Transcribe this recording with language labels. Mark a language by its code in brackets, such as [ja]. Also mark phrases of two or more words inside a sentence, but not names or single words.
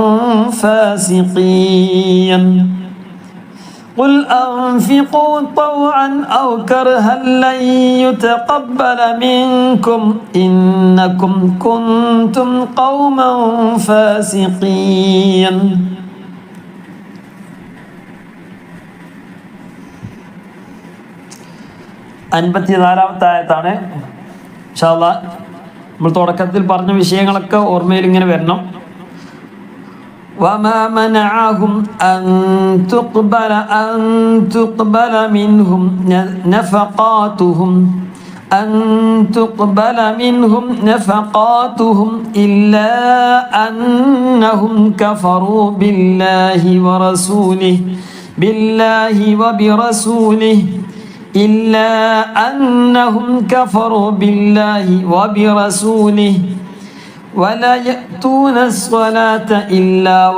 [ar] فاسقين قل أنفقوا طوعا أو كرها لن يتقبل منكم إنكم كنتم قوما فاسقين [ml] 54-ാമത്തെ ആയത്താണ്. [ar] إن شاء الله [ml] നമ്മൾ തുടക്കത്തിൽ പറഞ്ഞ വിഷയങ്ങളൊക്കെ ഓർമ്മയിൽ ഇങ്ങനെ വരണം. [ar] وما منعهم أن تقبل منهم نفقاتهم إلا أنهم كفروا بالله وبرسوله ولا يأتون الصلاة إلا